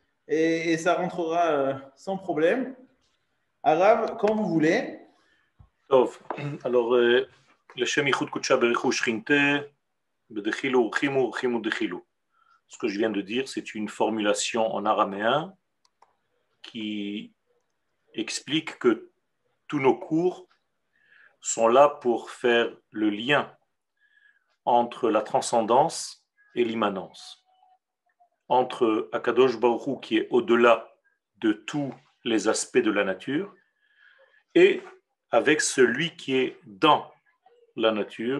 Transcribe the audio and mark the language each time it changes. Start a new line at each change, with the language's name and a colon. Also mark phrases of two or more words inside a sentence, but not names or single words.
French: et ça rentrera sans problème. Arabe, quand vous voulez.
Aramaic: טוב, alors, לשם ייחוד קודשה בריחו שכינתה, בדחילו ורחימו ורחימו דחילו.
French: Ce que je viens de dire, c'est une formulation en araméen qui explique que tous nos cours sont là pour faire le lien entre la transcendance et l'immanence, entre
Hebrew: הקדוש ברוך הוא
French: qui est au-delà de tous les aspects de la nature et avec celui qui est dans la nature.